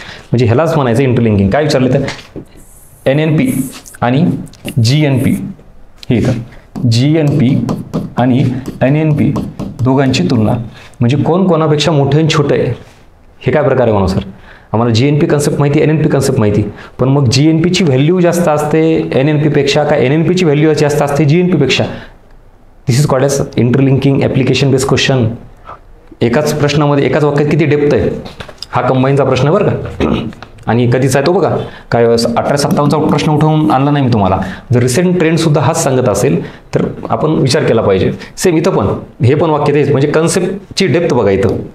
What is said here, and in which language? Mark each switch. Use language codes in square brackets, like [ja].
[mr] म्हणजे ह्यालाच म्हणायचं इंटरलिंकिंग. काय विचारले तर NNP आणि GNP, हे इथं GNP आणि NNP दोघांची तुलना, म्हणजे कोण कोणापेक्षा मोठे आणि छोटे आहे. हे काय प्रकार आहे म्हणून सर? आम्हाला GNP कन्सेप्ट माहिती, NNP कन्सेप्ट माहिती, पण मग GNPची व्हॅल्यू जास्त असते NNP पेक्षा, का NNPची व्हॅल्यू जास्त असते GNP पेक्षा? [en] This is called as interlinking application based question. [mr] एकाच प्रश्नामध्ये, एकाच वाक्यात किती डेप्थ आहे, हा कंबाईनचा प्रश्न आहे बरं का. आणि कधीचा आहे तो बघा, काय 1857चा प्रश्न उठवून आणला नाही मी तुम्हाला. जर रिसेंट ट्रेंडसुद्धा हाच सांगत असेल तर आपण विचार केला पाहिजे. सेम इथं पण, हे पण वाक्य तेच, म्हणजे कन्सेप्टची डेप्थ बघा इथं.